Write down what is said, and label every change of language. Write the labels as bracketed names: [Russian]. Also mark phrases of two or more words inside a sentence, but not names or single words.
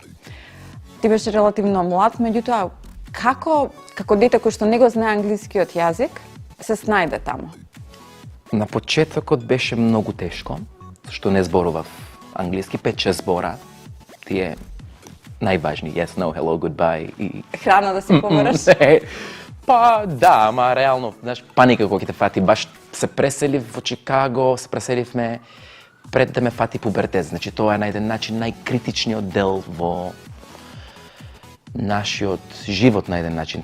[Macedonian] Ти беше релативно млад, меѓутоа како дете кој што не го знае англискиот јазик, се снајде таму? На почетокот беше многу тешко, што не зборував англиски, 5-6 збора. Тие најважни, [English] yes, no, hello, goodbye и [Macedonian] Храна да си побараш? Па да, ама реално, знаеш, паника кога ќе те фати. Баш се преселив во Чикаго, се преселивме пред да ме фати пубертет. Значи тоа е на еден начин најкритичниот дел во нашиот живот на еден начин.